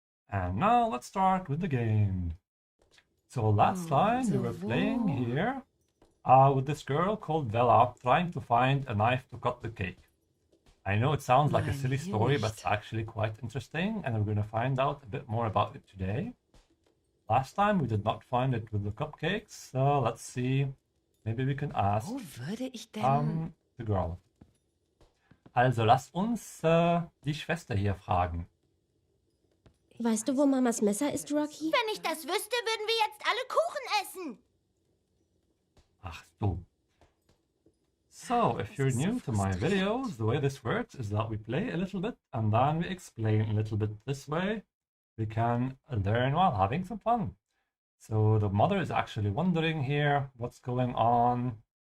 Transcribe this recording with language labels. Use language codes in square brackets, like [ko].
[en] And now let's start with the game. So last time we were playing here with this girl called Bella, trying to find a knife to cut the cake. I know it sounds like a silly story, but it's actually quite interesting, and we're going to find out a bit more about it today. Last time we did not find it with the cupcakes, so let's see. Maybe we can ask [de] Wo würde ich denn? [en] the girl. [de] Also lass uns die Schwester hier fragen. Weißt du, wo Mamas Messer ist, Rocky? Wenn ich das wüsste, würden wir jetzt alle Kuchen essen. Ach so. [en] So, if you're new to my videos, the way this works is that we play a little bit and then we explain a little bit. This way we can learn while having some fun. So the mother is actually wondering here what's going on.